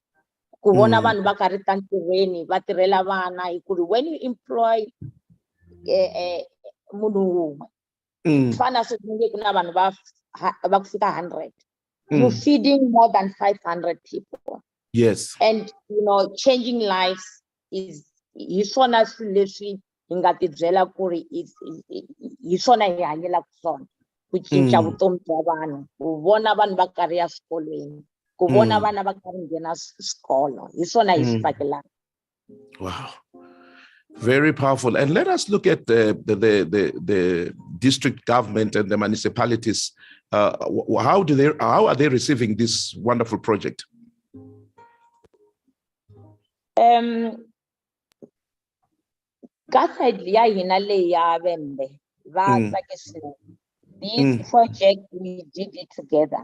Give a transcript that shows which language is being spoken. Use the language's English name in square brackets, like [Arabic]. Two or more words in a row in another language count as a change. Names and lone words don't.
[English] When you employ you're feeding more than 500 people. Yes. And, changing lives is [Tsonga] kucinca vutomi bya vanhu, ku vona vanhu va karhi ya swikolweni, ku vona vana va karhi nghena swikolo, hi swona hi swi tsakelaka. [English] Wow, very powerful. And let us look at the district government and the municipalities. How are they receiving this wonderful project? This project, we did it together.